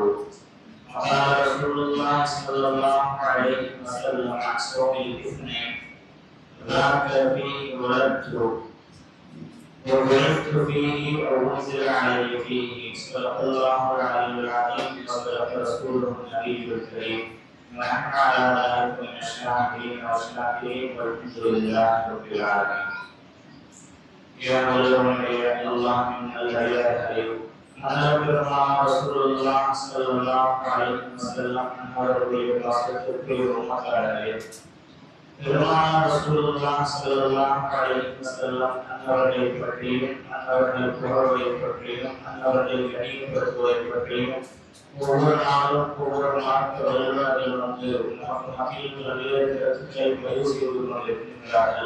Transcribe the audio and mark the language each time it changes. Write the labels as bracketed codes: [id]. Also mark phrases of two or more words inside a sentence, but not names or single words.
[ar] قال رسول الله صلى الله عليه وسلم عن صوم الاثنين ذاك فيه ولدت وولدت فيه وانزل علي فيه صدق الله العلي العظيم وصدق رسوله النبي الكريم ونحن على ذلك من الشاهدين والشاكرين والحمد لله رب العالمين. يا مولانا يا الله من الهدايه رسول الله صلى الله عليه وسلم [ta] அவருடைய வாசகத்திற்கு உம்மத்தாரே பெருமானார் [ar] رسول الله صلى الله عليه وسلم [ta] அவர்களை பற்றியும் அவர்கள் புகழை பற்றியும் அவர்கள் கணியப்படுத்துவதை பற்றியும் ஒவ்வொரு நாளும் ஒவ்வொரு மாற்றவர்கள் வந்து மகிழ்வுகளை கருத்துக்களை பதிவு செய்து கொண்டிருக்கின்றார்கள்.